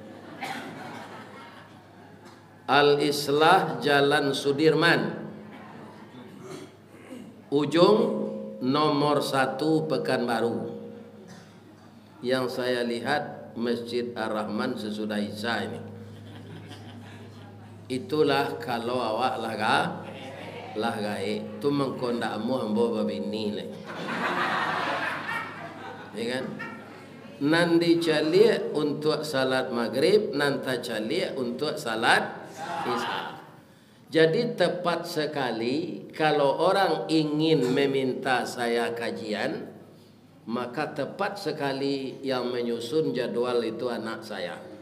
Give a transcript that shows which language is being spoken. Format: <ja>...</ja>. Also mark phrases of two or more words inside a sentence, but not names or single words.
<id>Al-Islah Jalan Sudirman, ujung nomor 1 Pekanbaru. Yang saya lihat Masjid Ar-Rahman sesudah Isya ini.</id> <min>Itulah kalau awak lah gae tu mengkondamu ambo babini le.</min> <id>Ya kan? Nanti calik untuk salat maghrib, nanti calik untuk salat isya. Jadi tepat sekali kalau orang ingin meminta saya kajian, maka tepat sekali yang menyusun jadwal itu anak saya.</id>